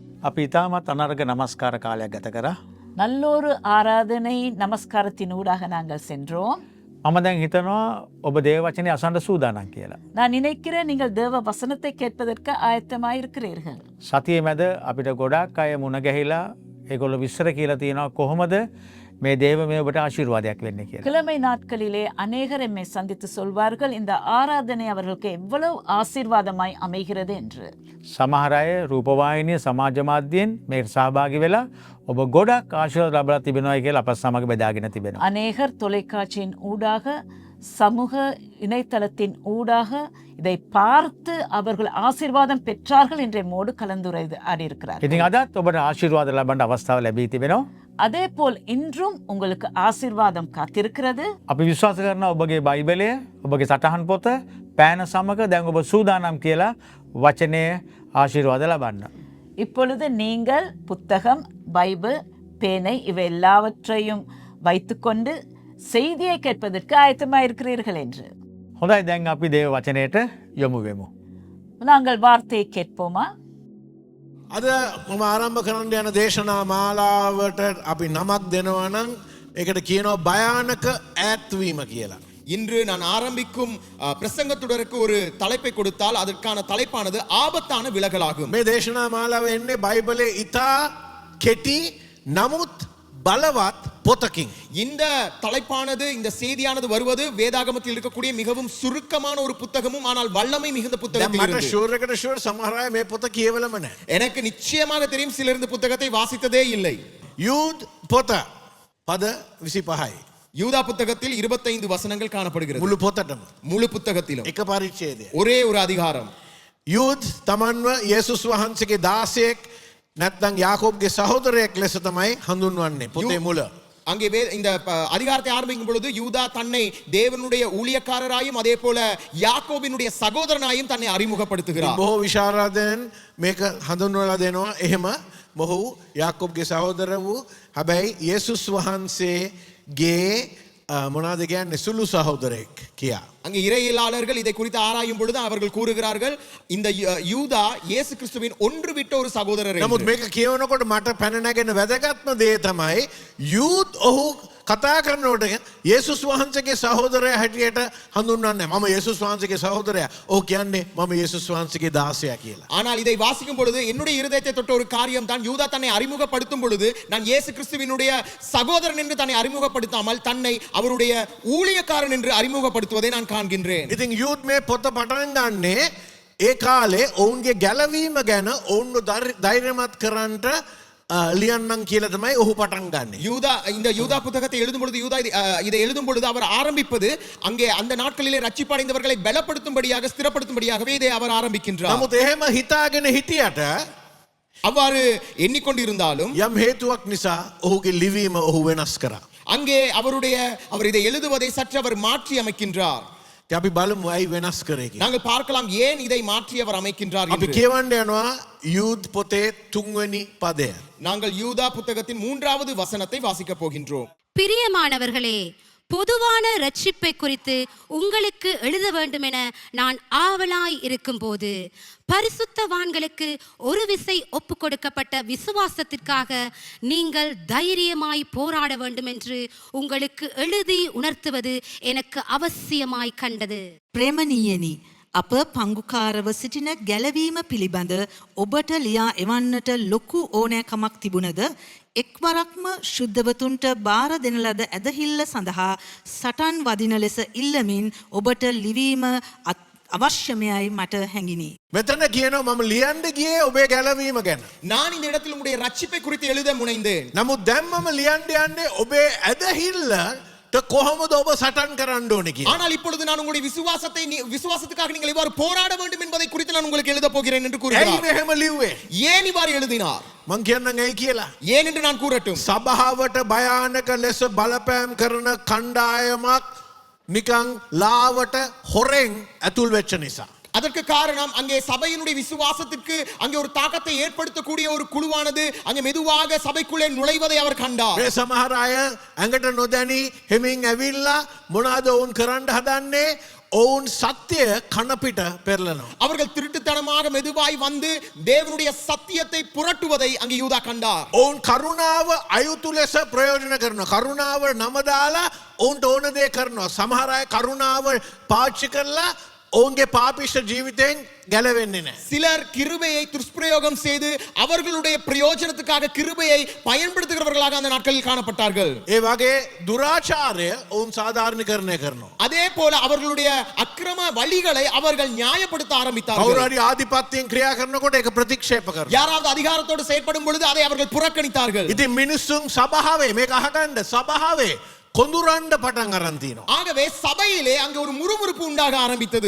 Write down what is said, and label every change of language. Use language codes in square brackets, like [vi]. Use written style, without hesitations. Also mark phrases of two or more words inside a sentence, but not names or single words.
[si] අපි ඉතාමත් අනර්ග නමස්කාර කාලයක් ගත කරා. [ta] நல்லொரு ஆராதனை நமஸ்காரத்தின் ஊடாக நாங்கள் சென்றோம். [si] මම දැන් හිතනවා ඔබ දේව වචනේ අසන්න සූදානම් කියලා. [ta] நான் நினைக்கிறேன் நீங்கள் தேவ வசனத்தை கேட்பதற்கு ஆயத்தமாயிருக்கிறீர்கள். [si] සතියේ මැද අපිට ගොඩාක් අය මුණ ගැහිලා ඒගොල්ලෝ විස්තර කියලා තියෙනවා කොහොමද මේ දේවමය ඔබට ආශිර්වාදයක් වෙන්නේ කියලා. [ta] கிழமை நாட்களிலே அநேகர் எம்மை சந்தித்து சொல்வார்கள் இந்த ஆராதனை அவர்களுக்கு எவ்வளவு ஆசீர்வாதமாய் அமைகிறது என்று. [si] සමහර අය රූපවාහිනිය සමාජ මාධ්‍යයෙන් මේකට සහභාගී වෙලා ඔබ ගොඩක් ආශිර්වාද ලබලා තිබෙනවායි කියලා අපත් සමග බෙදාගෙන තිබෙනවා. [ta] அநேகர் தொலைக்காட்சியின் ஊடாக சமூக இணையதளத்தின் ஊடாக இதை பார்த்து அவர்கள் ஆசீர்வாதம் பெற்றார்கள் என்று எம்மோடு கலந்துரையாடி இருக்கிறார். [si] ඉතින් අදත් ඔබට ආශිර්වාද ලබන්න අවස්ථාව ලැබී තිබෙනවා. [ta] அதே போல் இன்றும் உங்களுக்கு ஆசீர்வாதம் காத்திருக்கிறது. [si] අපි විශ්වාස කරනවා ඔබගේ බයිබලය ඔබගේ සටහන් පොත පෑන සමග දැන් ඔබ සූදානම් කියලා වචනය ආශිර්වාද ලබන්න. [ta] இப்பொழுது நீங்கள் புத்தகம், பைபிள், பேனை இவை எல்லாவற்றையும் வைத்துக்கொண்டு செய்தியை கேட்பதற்கு ஆயத்தமாயிருக்கிறீர்கள் என்று. [si] හොඳයි දැන් අපි දේව වචනයට යොමු වෙමු. [ta] நாங்கள் வார்த்தையை கேட்போமா? [si] අද මම ආරම්භ කරන්න යන දේශනා මාලාවට අපි නමක් දෙනවා නම් ඒකට කියනවා භයානක ඈත්වීම කියලා. [ta] இன்று நான் ஆரம்பிக்கும் பிரசங்கத்துடருக்கு ஒரு தலைப்பை கொடுத்தால் அதற்கான தலைப்பானது ஆபத்தான விலகலாகும். [si] මේ දේශනා මාලාව එන්නේ බයිබලයේ ඉතා කෙටි නමුත් බලවත් පොතකින්. [ta] இந்த தலைப்பானது இந்த செய்தியானது வருவது வேதாகமத்தில் இருக்கக்கூடிய மிகவும் சுருக்கமான ஒரு புத்தகமும் ஆனால் வல்லமை மிகுந்த [si] දැන් [ta] புத்தகத்தில் [si] මට [ta] இருந்து. [si] ෂුවර් එකට ෂුවර් සමහර අය මේ පොත කියවලම නැහැ. [ta] எனக்கு நிச்சயமாக தெரியும் சிலர் இந்த புத்தகத்தை வாசித்ததே இல்லை. [si] යූද් පොත පද 25යි. [ta] யூதா புத்தகத்தில் 25 வசனங்கள் காணப்படுகிறது. [si] මුළු පොතටම [ta] முழு புத்தகத்திலும் [si] එක පරිච්ඡේදය. [ta] ஒரே ஒரு அதிகாரம். [si] යූද් තමන්ව යේසුස් වහන්සේගේ දාසයෙක් නැත්නම් යාකෝබ්ගේ සහෝදරයෙක් ලෙස තමයි හඳුන්වන්නේ පොතේ මුල. [ta] அங்கே இந்த அதிகாரத்தை ஆரம்பிக்கும் பொழுது யூதா தன்னை தேவனுடைய ஊழியக்காரராயும் அதே போல யாக்கோபினுடைய சகோதரனாயும் தன்னை அறிமுகப்படுத்துகிறார். [si] බොහෝ විශාරදයන් මේක හඳුන්වලා දෙනවා එහෙම මොහු යාකෝබ්ගේ සහෝදර වූ හැබැයි යේසුස් වහන්සේගේ මොනවද කියන්නේ සුළු සහෝදරයෙක් කියා. [ta] அங்கே இறையியலாளர்கள் இதை குறித்து ஆராயும் பொழுது அவர்கள் கூறுகிறார்கள் இந்த யூதா இயேசு கிறிஸ்துவின் ஒன்று விட்ட ஒரு சகோதரர் என்று. [si] නමුත් මේක කියවනකොට මට පැන නැගෙන වැදගත්ම දේ තමයි යූද් ඔහු කතා කරනකොට යේසුස් වහන්සේගේ සහෝදරයා හැටියට හඳුන්වන්නේ. මම යේසුස් වහන්සේගේ සහෝදරයා. ඔහු කියන්නේ මම යේසුස් වහන්සේගේ දාසයා කියලා. [ta] ஆனால் இதை வாசிக்கும் பொழுது என்னுடைய இருதயத்தை தொட்ட ஒரு காரியம் தான் யூதா தன்னை அறிமுகப்படுத்தும் பொழுது நான் இயேசு கிறிஸ்துவினுடைய சகோதரன் என்று தன்னை அறிமுகப்படுத்தாமல் தன்னை அவருடைய ஊழியக்காரன் என்று அறிமுகப்படுத்துவதை நான் காண்கின்றேன். [si] ඉතින් යූද් මේ පොත පටන් ගන්නේ ඒ කාලේ ඔවුන්ගේ ගැලවීම ගැන ඔවුන්ව ධෛර්යමත් කරන්නට ලියන්නම් කියලා තමයි ඔහු පටන් ගන්නෙ. [ta] யூதா இந்த யூதா புத்தகத்தை எழுதும் பொழுது யூதா இதை எழுதும் பொழுது அவர் ஆரம்பிப்பது அங்கே அந்த நாட்களிலே ரட்சிப்படைந்தவர்களை பலப்படுத்தும்படியாக ஸ்திரப்படுத்தும்படியாகவே இதை அவர் ஆரம்பிக்கின்றார். [si] නමුත් එහෙම හිතාගෙන හිටියට [ta] அவ்வாறு எண்ணிக்கொண்டிருந்தாலும் [si] යම් හේතුවක් නිසා ඔහුගේ ලිවීම ඔහු වෙනස් කරා. [ta] அங்கே அவர் இதை எழுதுவதை சற்று அவர் மாற்றி அமைக்கின்றார். [si] අපි බලමු ඇයි වෙනස් කරේ කියලා. [ta] நாங்கள் பார்க்கலாம் ஏன் இதை மாற்றி அவர் அமைக்கின்றார் [si] අපි [ta] என்று. [si] කියවන්න යනවා යූද් පොතේ 3 වෙනි පදය. [ta] நாங்கள் யூதா புத்தகத்தின் 3வது வசனத்தை வாசிக்க போகின்றோம். பிரியமானவர்களே, பொதுவான ரட்சிப்பை குறித்து உங்களுக்கு எழுத வேண்டும் என நான் ஆவலாய் இருக்கும்போது பரிசுத்தவான்களுக்கு ஒரு விசை ஒப்பு கொடுக்கப்பட்ட விசுவாசத்திற்காக நீங்கள் தைரியமாய் போராட வேண்டும் என்று உங்களுக்கு எழுதி உணர்த்துவது எனக்கு அவசியமாய் கண்டது. [si] ප්‍රේමණීයනි, අප පංගුකාරව සිටින ගැලවීම පිළිබඳ ඔබට ලියා එවන්නට ලොකු ඕනෑකමක් තිබුණද එක්වරක්ම ශුද්ධවතුන්ට බාර දෙන ලද ඇදහිල්ල සඳහා සටන් වදින ලෙස ඉල්ලමින් ඔබට ලිවීම අවශ්‍යමයයි මට හැඟිනි. මෙතන කියනවා මම ලියන්න ගියේ ඔබේ ගැලවීම ගැන. [ta] நான் இந்த இடத்தில் உங்களுடைய ரட்சிப்பை குறித்து எழுத முனைந்தேன். [si] නමුත් දැන් මම ලියන්න යන්නේ ඔබේ ඇදහිල්ල කොහොමද ඔබ සටන් කරන්න ඕනේ කියලා. [ta] ஆனால் இப்பொழுது நான் உங்களுடைய விசுவாசத்துக்காக நீங்கள் இவ்வாறு போராட வேண்டும் என்பதை குறித்து நான் உங்களுக்கு எழுத போகிறேன் என்று [si] ඇයි [ta] கூறுகிறார். [si] මෙහෙම ලිව්වේ? [ta] ஏன் இவ்வாறு எழுதினார்? [si] මං කියන්නම් ඇයි කියලා. [ta] ஏன் என்று நான் கூறட்டும். [si] සභාවට භයානක ලෙස බලපෑම් කරන කණ්ඩායමක් නිකං ලාවට හොරෙන් ඇතුල් වෙච්ච නිසා. [ta] அதற்கு காரணம் அங்கே சபையினுடைய விசுவாசத்திற்கு அங்கே ஒரு தாக்கத்தை ஏற்படுத்தக்கூடிய ஒரு குழுவானது அங்கே மெதுவாக சபைக்குள்ளே நுழைவதை அவர் கண்டார். [si] මේ සමහර අය ඇඟට නොදැනී හෙමින් ඇවිල්ලා මොනවාද වුන් කරන්න හදන්නේ ඔවුන් සත්‍යය කනපිට පෙරලනවා. [ta] அவர்கள் திருட்டுத்தனமாக மெதுவாய் வந்து தேவனுடைய சத்தியத்தை புரட்டுவதை அங்கே யூதா கண்டார். [si] ඔවුන් කරුණාව අයුතු ලෙස ප්‍රයෝජන කරනවා. කරුණාව නමදාලා ඔවුන්ට ඕන දේ කරනවා. සමහර අය කරුණාව පාවිච්චි කරලා ඔවුන්ගේ පාපිෂ්ඨ ජීවිතයෙන් ගැලවෙන්නේ නැහැ. [ta] சிலர் கிருபையை துஷ்பிரயோகம் செய்து அவர்களுடைய பிரயோஜனத்துக்காக கிருபையை பயன்படுத்துகிறவர்களாக அந்த நாட்களில் காணப்பட்டார்கள். [si] ඒ වගේ දුරාචාරය ඔවුන් සාධාරණීකරණය කරනවා. [ta] அதே போல அவர்களுடைய அக்கிரம வழிகளை அவர்கள் நியாயப்படுத்த [si] කවුරු [ta] ஆரம்பித்தார்கள். [si] හරි ආධිපත්‍යයෙන් ක්‍රියා කරනකොට ඒක ප්‍රතික්ෂේප කරනවා. [ta] யாராவது அதிகாரத்தோடு செயல்படும் பொழுது அதை அவர்கள் புறக்கணித்தார்கள். [si] ඉතින් මිනිස්සුන් සභාවේ මේක අහගන්න සභාවේ කොඳුරන්න පටන් අරන් තිනවා. [ta] ஆகவே சபையிலே அங்கே ஒரு முறுமுறுப்பு உண்டாக ஆரம்பித்தது.